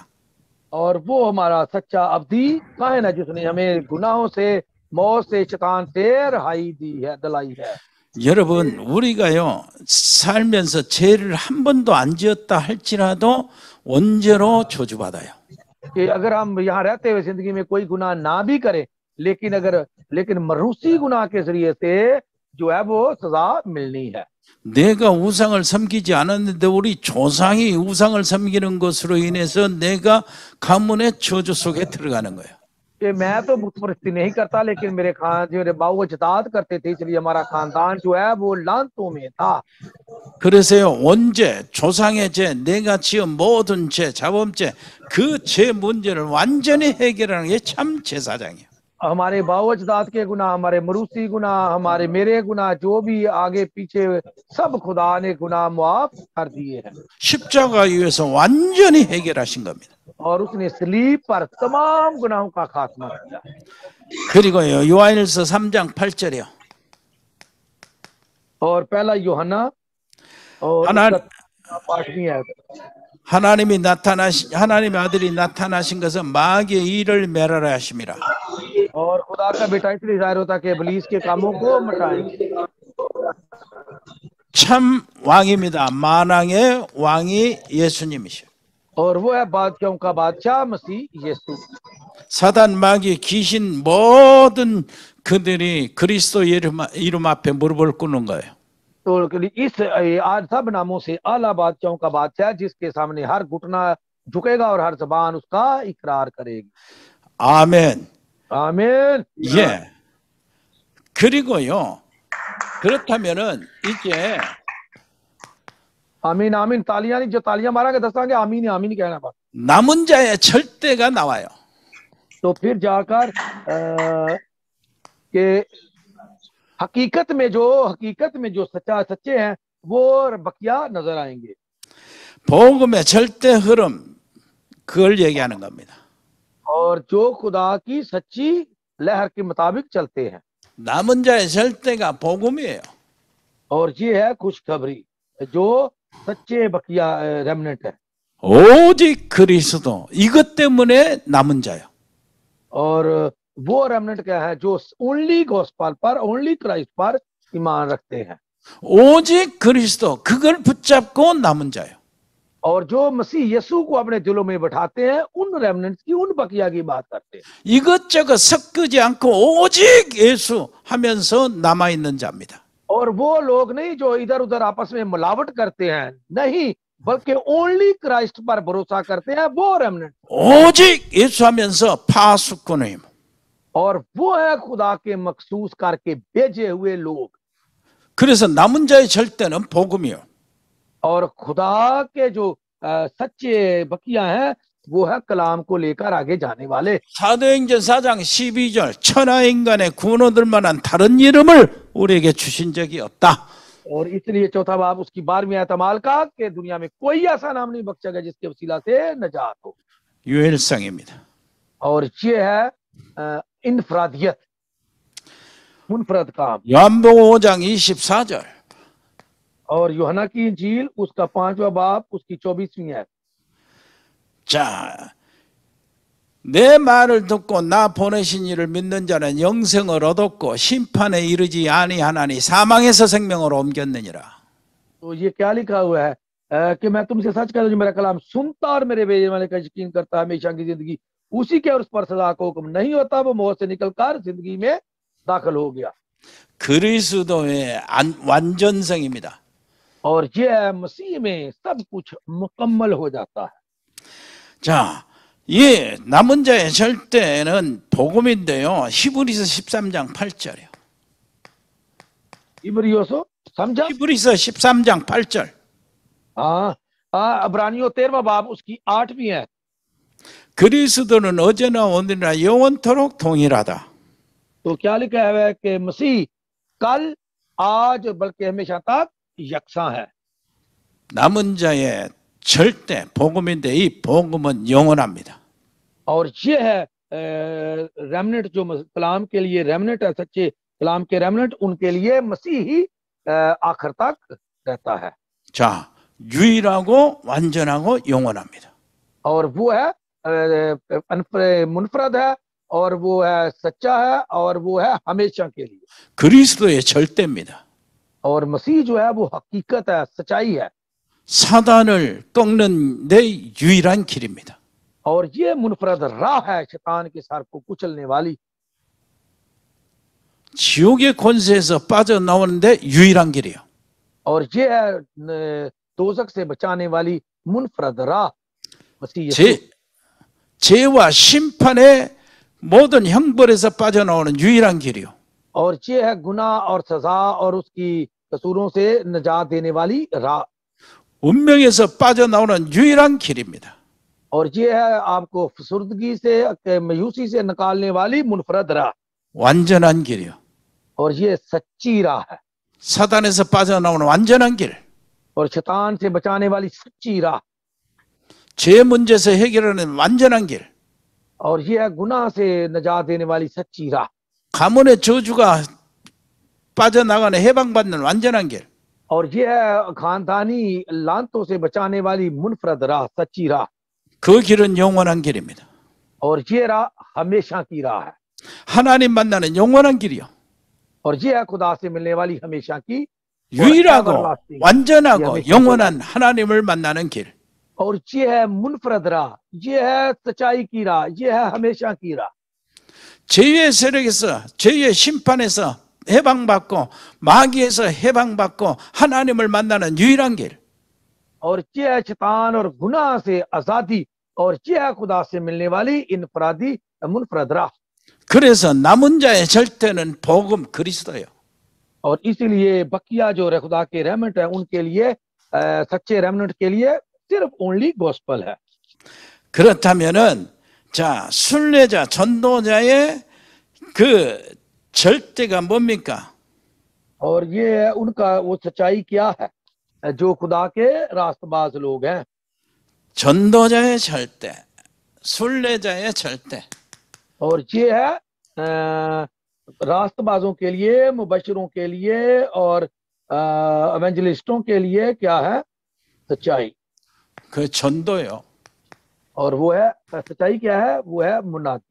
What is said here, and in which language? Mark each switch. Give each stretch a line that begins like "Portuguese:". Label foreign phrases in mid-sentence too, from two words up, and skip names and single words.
Urdu: اور وہ ہمارا سچا ابدی کاہن ہے جس نے ہمیں گناہوں سے، موت سے، شیطان سے رہائی دی ہے، دلائی ہے.
Korean: 여러분 우리가요 살면서 죄를 한 번도 안 지었다 할지라도 원죄로 저주받아요.
Urdu: کہ اگر ہم یہاں رہتے ہوئے زندگی میں کوئی گناہ نہ بھی کریں، لیکن موروثی گناہ کے ذریعے سے جو ہے وہ سزا ملنی ہے.
Korean: 내가 우상을 섬기지 않았는데 우리 조상이 우상을 섬기는 것으로 인해서 내가 가문의 저주 속에 들어가는 거예요.
Urdu: کہ میں تو بت پرستی نہیں کرتا، لیکن میرے میرے باپ دادا کرتے تھے، اس لیے ہمارا خاندان جو ہے وہ لعنتوں میں تھا.
Korean: 그래서요 원죄, 조상의 죄, 내가 지은 모든 죄, 자범죄 그 죄 문제를 완전히 해결하는 게 참 제사장이에요.
Urdu: ہمارے باپ دادا کے گناہ، ہمارے موروثی گناہ، ہمارے میرے گناہ، جو بھی آگے پیچھے سب خدا نے گناہ معاف کر دیے ہیں.
Korean: 십자가 위에서 완전히 해결하신 겁니다.
Urdu: اور اس نے صلیب پر تمام گناہوں کا خاتمہ کیا.
Korean: 그리고요 요한일서 3장 8절이요.
Urdu: اور پہلا یوحنا اور
Korean: 하나-
Urdu: 8ویں آیت.
Korean: 하나님의 아들이 나타나신 것은 마귀의 일을 멸하라 하심이라.
Urdu: اور خدا کا بیٹا اس لیے ظاہر ہوتا کہ ابلیس کے کاموں کو مٹائیں گے.
Korean: 참 왕입니다. 만왕의 왕이 예수님이시오.
Urdu: اور وہ ہے بادشاہوں کا بادشاہ مسیح یسوع.
Korean: 사단 마귀 귀신 모든 그들이 그리스도 이름 앞에 무릎을 꿇는 거예요.
Urdu: تو اس آج سب ناموں سے اعلیٰ بادشاہوں کا بادشاہ جس کے سامنے ہر گھٹنا جھکے گا اور ہر زبان اس کا اقرار کرے گی.
Korean: 아멘.
Urdu: آمین.
Korean: 예. 그리고요. 그렇다면은 이제
Urdu: آمین آمین. تالیاں نہیں، جو تالیاں
Punjabi: مارانگے دسانگے
Urdu: آمین آمین کہنا بس.
Korean: 남은 자의 절대가 나와요.
Urdu: تو پھر جا کر کے حقیقت میں جو سچے ہیں وہ بقیہ نظر آئیں گے.
Korean: 복음의 절대 흐름 그걸 얘기하는 겁니다.
Urdu: اور جو خدا کی سچی لہر کے مطابق چلتے ہیں.
Korean: 남은 자의 절대가 복음이에요.
Urdu: اور یہ ہے خوشخبری جو سچے بقیہ ریمننٹ ہے.
Korean: 오직 그리스도 이것 때문에 남은 자요.
Urdu: اور وہ ریمننٹ کیا ہے? جو
English: only gospel
Urdu: پر,
English: only Christ
Urdu: پر ایمان رکھتے ہیں.
Korean: 오직 그리스도 그걸 붙잡고 남은 자요.
Urdu: اور جو مسیح یسوع کو اپنے دلوں میں بٹھاتے ہیں، ان ریمننٹس کی، ان بقیہ کی بات کرتے ہیں.
Korean: 이것저것 섞지 않고 오직 예수 하면서 남아 있는 자입니다.
Urdu: اور وہ لوگ نہیں جو ادھر ادھر آپس میں ملاوٹ کرتے ہیں، نہیں، بلکہ
English: only Christ
Urdu: پر بھروسہ کرتے ہیں، وہ ریمننٹ.
Korean: 오직 예수 하면서 파수꾼임.
Urdu: اور وہ ہے خدا کے مخصوص کر کے بھیجے ہوئے لوگ.
Korean: 그래서 남은 자의 절대는 복음이요.
Urdu: اور خدا کے جو سچے بقیہ ہیں وہ ہے کلام کو لے کر آگے جانے والے.
Korean: 사도행전 4장 12절 천하인간의 구원 얻을 만한 다른 이름을 우리에게 주신 적이 없다.
Urdu: اور اس لیے چوتھا باب اس کی 12ویں آیت اعمال کا کہ دنیا میں کوئی ایسا نام نہیں بخشا گیا جس کے وسیلہ سے نجات ہو.
Korean: 유일성입니다.
Urdu: اور یہ ہے انفرادیت، منفرد کام.
Korean: 요한복음 5장 24절
Urdu: اور یوحنا کی انجیل اس کا 5واں باب اس کی 24ویں آیت.
Korean: 자, 내 말을 듣고 나 보내신 이를 믿는 자는 영생을 얻었고 심판에 이르지 아니하나니 사망에서 생명으로 옮겼느니라.
Urdu: تو یہ کیا لکھا ہوا ہے کہ میں تم سے سچ کہتا ہوں، جو میرا کلام سنتا اور میرے بھیجنے والے کا یقین کرتا ہے ہمیشہ کی زندگی اسی کے اور اس پر سزا کا حکم نہیں ہوتا، وہ موت سے نکل کر زندگی میں داخل ہو گیا.
Korean: 그리스도의 완전성입니다.
Urdu: اور یہ ہے مسیح میں سب کچھ مکمل ہو جاتا ہے.
Korean: 자, 이 남은 자의 절대는 복음인데요. 히브리서 13장 8절이요.
Urdu: عبرانیوں سمجھا?
Korean: 히브리서 13장 8절.
Urdu: ہاں، عبرانیوں 13واں باب اس کی 8ویں ہے.
Korean: 그리스도는 어제나 오늘이나 영원토록 동일하다.
Urdu: تو کیا لکھا ہے کہ مسیح کل آج بلکہ ہمیشہ تک یکساں ہے.
Korean: 남은 자의 절대 복음인데 이 복음은 영원합니다.
Urdu: اور یہ ہے ریمننٹ، جو کلام کے لیے ریمننٹ ہے، سچے کلام کے ریمننٹ، ان کے لیے مسیح ہی آخر تک رہتا ہے.
Korean: 자, 유일하고 완전하고 영원합니다.
Urdu: اور وہ ہے منفرد ہے، اور وہ ہے سچا ہے، اور وہ ہے ہمیشہ کے لیے.
Korean: 그리스도의 절대입니다.
Urdu: اور مسیح جو ہے وہ حقیقت ہے، سچائی ہے.
Korean: 사단을 꺾는 내 유일한 길입니다.
Urdu: اور یہ منفرد راہ ہے شیطان کے سر کو کچلنے والی.
Korean: 지옥의 권세에서 빠져나오는데 유일한 길이요.
Urdu: اور یہ ہے دوزخ سے بچانے والی منفرد راہ مسیح یسوع.
Korean: 죄와 심판의 모든 형벌에서 빠져나오는 유일한 길이요.
Urdu: اور یہ ہے گناہ اور سزا اور اس کی قصوروں سے نجات دینے والی راہ.
Korean: 운명에서 빠져나오는 유일한 길입니다.
Urdu: اور یہ ہے آپ کو افسردگی سے، مایوسی سے نکالنے والی منفرد راہ.
Korean: 완전한 길이요.
Urdu: اور یہ سچی راہ ہے.
Korean: 사단에서 빠져나오는 완전한 길.
Urdu: اور شیطان سے بچانے والی سچی راہ.
Korean: 죄 문제에서 해결하는 완전한 길.
Urdu: اور یہ ہے گناہ سے نجات دینے والی سچی راہ.
Korean: 가문의 저주가 빠져나가는 해방받는 완전한 길.
Urdu: اور یہ ہے خاندانی لعنتوں سے بچانے والی منفرد راہ، سچی راہ.
Korean: 그 길은 영원한 길입니다.
Urdu: اور یہ راہ ہمیشہ کی راہ ہے.
Korean: 하나님 만나는 영원한 길이요.
Urdu: اور یہ ہے خدا سے ملنے والی ہمیشہ کی
Korean: 유일하고 완전하고 영원한 하나님을 만나는 길.
Urdu: اور یہ ہے منفرد راہ، یہ ہے سچائی کی راہ، یہ ہے ہمیشہ کی راہ.
Korean: 죄의 세력에서 죄의 심판에서 해방받고 마귀에서 해방받고 하나님을 만나는 유일한 길.
Urdu: اور یہ ہے شیطان اور گناہ سے آزادی، اور یہ ہے خدا سے ملنے والی انفرادی منفرد راہ.
Korean: 그래서 남은 자의 절대는 복음 그리스도예요.
Urdu: اور اسی لیے بقیہ جو خدا کے رحمت ہے ان کے لیے، سچے رحمت کے لیے صرف
English: only gospel
Urdu: ہے.
Korean: 그렇다면은 자, 순례자 전도자의 그 절대가 뭡니까?
Urdu: اور یہ ہے ان کا وہ سچائی کیا ہے، جو خدا کے راستباز لوگ ہیں.
Korean: 전도자의 절대, 순례자의 절대.
Urdu: اور یہ ہے راستبازوں کے لیے، مبشروں کے لیے اور ایوینجلسٹوں کے لیے کیا ہے? سچائی.
Korean: 그 전도요.
Urdu: اور وہ ہے سچائی کیا ہے؟ وہ ہے منادی,